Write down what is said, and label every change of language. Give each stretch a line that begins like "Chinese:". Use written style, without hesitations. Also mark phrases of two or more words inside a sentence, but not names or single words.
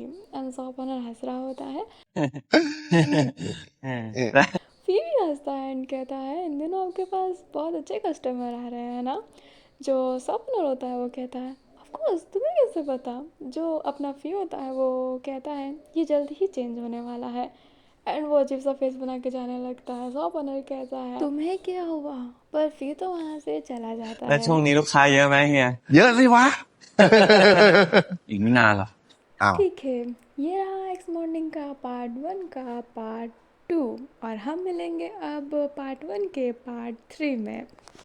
English: and shop owner
Hindi: हंस रहा होता है फिर भी हंसता है एंड कहता है इन दिनों आपके पास बहुत अच्छे कस्टमर आ रहे हैं ना। जो
English: shop owner
Hindi: होता है वो कहता है
English: of course,
Hindi: तुम्हें कैसे पता। जो अपना फी होता है वो कहता है ये जल्द ही चेंज होने वाला है। एंड वो अजीब सा फेस बना के जाने लगता है।
English: shop owner
Hindi: कहता है तुम्हें क्या हुआ, पर फिर तो वहाँ से चला जाता
Thai: แล้ว
Hindi: है।
Thai: ช่วงนี้ลูกค้าเยอะไหมเฮีย เยอะสิวะ อีกไม่นานหรอ อ้าว
Hindi: ठीक है, ये रहा एक्स मॉर्निंग का पार्ट 1 का पार्ट 2। और हम मिलेंगे अब पार्ट 1 के पार्ट 3 में।